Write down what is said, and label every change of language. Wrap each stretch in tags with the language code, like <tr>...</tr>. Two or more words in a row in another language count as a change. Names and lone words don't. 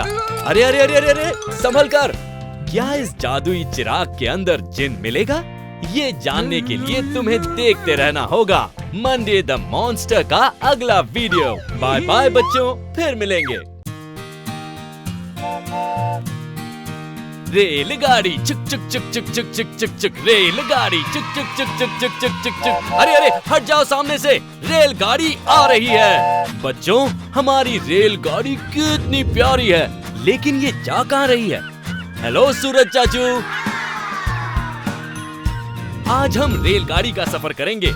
<hi>अरे अरे अरे अरे अरे, संभल कर। क्या इस जादुई चिराग के अंदर जिन मिलेगा? ये जानने के लिए तुम्हें देखते रहना होगा मंडे द मॉन्स्टर का अगला वीडियो।</hi> <en>bye bye</en> <hi>बच्चों, फिर मिलेंगे। रेलगाड़ी चुक चुक चुक चुक चुक चुक चुक चुक, रेलगाड़ी चुक चुक चुक चुक चुक चुक चुक चुक। अरे अरे, हट जाओ सामने से, रेलगाड़ी आ रही है। बच्चों, हमारी रेलगाड़ी कितनी प्यारी है, लेकिन ये जा कहाँ रही है? हेलो सूरज चाचू, आज हम रेलगाड़ी का सफर करेंगे।</hi>